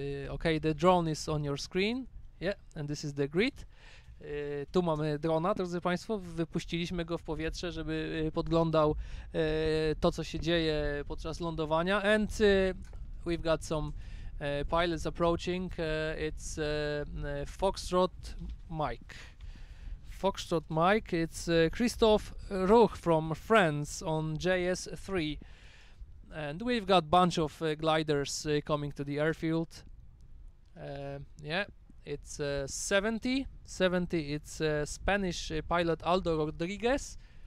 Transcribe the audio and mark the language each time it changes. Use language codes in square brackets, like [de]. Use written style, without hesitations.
[en] Okay, the drone is on your screen. Yeah, and this is the grid. [pl] Tu mamy drona, drodzy Państwo, wypuściliśmy go w powietrze, żeby podglądał to, co się dzieje podczas lądowania, [en] and we've got some pilots approaching. It's Foxtrot Mike. Foxtrot Mike, it's Christophe Ruch from France on JS3, and we've got bunch of gliders coming to the airfield. Yeah, it's 70, it's Spanish pilot Aldo Rodriguez.